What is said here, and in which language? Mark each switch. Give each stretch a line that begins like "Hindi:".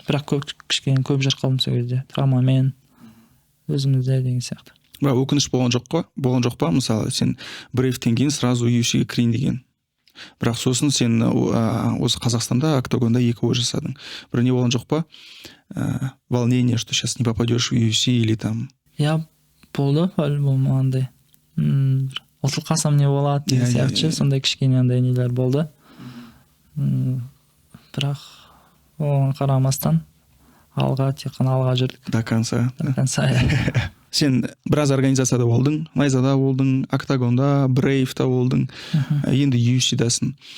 Kazakh: Бірақ кішкене көп жүріп қалдым сол кезде. Травмамен өзімізде деген сияқты. Бірақ өкініш болған жоқ па? Мысалы, сен брейфтен кейін сразу UFC-ге кірейін деген. Бірақ сосын сен осы Қазақстанда октагонда 2 ой жасадың. Бір не болған жоқ па?
Russian: Волнение, что сейчас не попадешь в UFC или там...
Kazakh: Я болды, по-любому андай. Ұтылып қалсам не болады деген сияқты, сондай кішкене андай нелер болды. Бірақ оған қарамастан тек қана алға жүрдік.
Russian: До конца.
Kazakh: иә. Сен біраз организацияда болдың, Найзада болдың, октагонда, брейфта болдың, енді UFC-дасың.